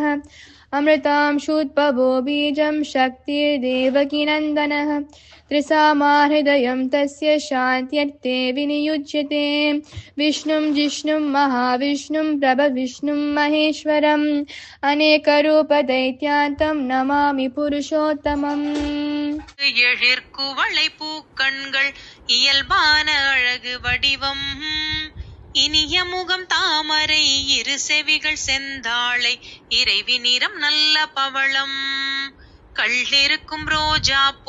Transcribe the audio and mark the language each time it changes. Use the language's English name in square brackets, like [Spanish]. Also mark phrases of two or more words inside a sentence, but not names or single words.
[Sanskrit] अमृतांशूद्भवो बीजं शक्तिर्देवकीनन्दनः त्रिसामाहृदयं तस्य शान्त्यर्थे विनियुज्यते। विष्णुं जिष्णुं महाविष्णुं प्रभविष्णुं महेश्वरम् अनेकरूपदैत्यान्तं नमामि पुरुषोत्तमम्। [Tamil] எழிற்குவளை பூக்கண்கள் இயல்பான அழகு வடிவம் இனிய முகம் தாமரை இரு செவிகள் செந்தாளை இறைவி நிறம் நல்ல பவளம் கள்ளிருக்கும் ரோஜா பூ